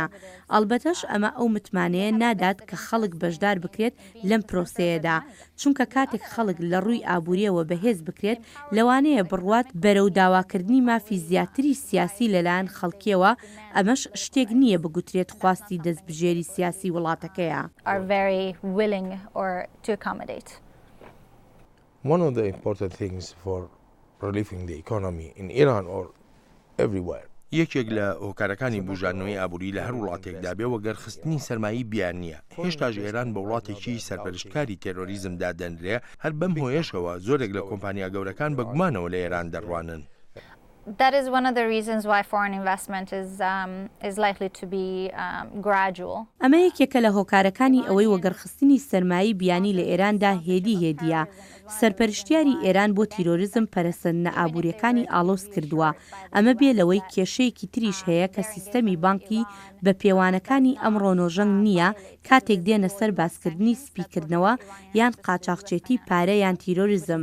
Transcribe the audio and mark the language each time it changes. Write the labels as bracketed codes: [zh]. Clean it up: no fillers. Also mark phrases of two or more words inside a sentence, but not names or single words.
[ckb] ئەڵبەتەش ئەمە ئەو متمانەیە نادات کە خەڵک بەشدار بکرێت لەم پرۆسەیەدا چونکە کاتێک خەڵک لە ڕووی ئابووریەوە بەهێز بکرێت لەوانەیە بڕوات بەرەو داواکردنی مافی زیاتری سیاسی لەلایەن خەڵکیەوە ئەمەش شتێک نییە بگوترێت خواستی دەستبژێری سیاسی وڵاتەکەیە. [en] One of the important things for relieving the economy in Iran or everywhere. [ckb] یەکێک لە هۆکارەکانی بوژانەوەی ئابووری لە هەر وڵاتێکدا بێ وەگەرخستنی سەرمایی بیان نییە. هێشتاش ئێران بە وڵاتێکی سەرپەرشتکاری تێرۆریزمدا دەنرێ هەر بەم هۆیەشەوە زۆرێک لە کۆمپانیا گەورەکان بە گومانەوە لە ئێران دەڕوانن. [en] That is one of the reasons why foreign investment is likely to be gradual. [ckb] ئەمە یەکێکە لە هۆکارەکانی ئەوەی وەگەڕخستنی سەرمایی بیانی لە ئێراندا هێدیە. سەرپەرشتیاری ئێران بۆ تیرۆریزم پەرەسەندنە ئابوووریەکانی ئالۆز کردووە. ئەمە بێ لەوەی کێشەیەکی تریش هەیە کە سیستەمی بانکی بە پێوانەکانی ئەم ڕۆنۆژەنگ نییە کاتێک دێنە سەر باسکردنی سپیکردنەوە یان قاچاقچێتی پارە یان تیرۆریزم.